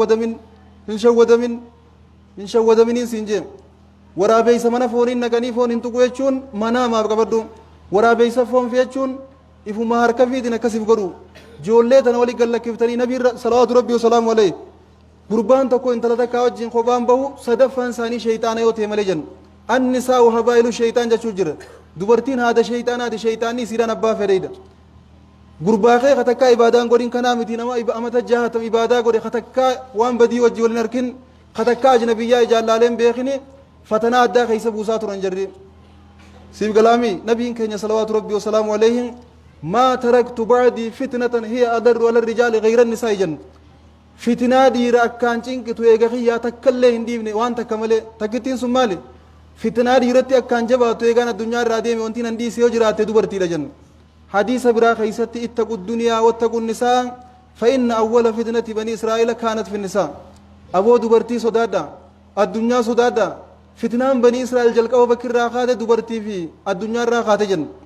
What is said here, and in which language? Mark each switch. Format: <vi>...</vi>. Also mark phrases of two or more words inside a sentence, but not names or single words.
<om>hin shawwadaminiin siin jeen waraabeysa mana fooniin naqanii foon hin tuqu jechuun mana amaaf qabadhu waraabeysa foon fe'achuun ifuma harka fiitin akkasif godhu joollee tana wali gallakiftanii nabiin</om> <ar>صلوات ربي وسلام عليه</ar> <om>gurbaan tokko intala takkaa wajjin kophaan bahu sadaffaan isaanii shayxaana yoo ta'e malee jennu</om> <ar>النساء حبائل الشيطان</ar> <om>jechuu jira dubartiin haada shayxaanaati shayxaanni isiidhaan abbaa fedheedha gurbaa kee katakkaa ibaadaan godhin kanaa miti nama amata jaahatam ibaadaa godhe katakkaa waan badii wajji walin harkin katakkaa ajnabiyyaa ijaallaaleen beekini fatanaa addaa keeysa buusaa turan jarri siif galaami nabiin keenya</om> <ar>صلوات ربي وسلام عليهم ما تركت بعدي فتنة هي أضر على الرجال غير النساء</ar> <om>jennu fitinaa dhiira akkaan cinqitu eega kiyyaa takkallee hin dhiifne waan takka malee takkittiin sun maali fitinaa dhiiratti akkaan jabaatu eegaan addunyaa irraa deeme wantiin an dhiise yoo jiraatte dubartiidha jennu hadiisa biraa keeysatti</om> <ar>اتقوا الدنيا واتقوا النساء فإن أول فتنة بني إسرائيل كانت في النساء</ar> <om>aboo dubartii sodaadha addunyaa sodaadha fitnaan banii israa'el jalqaba bakki irraa kaate dubartii fi addunyaa irraa kaate jennu</om>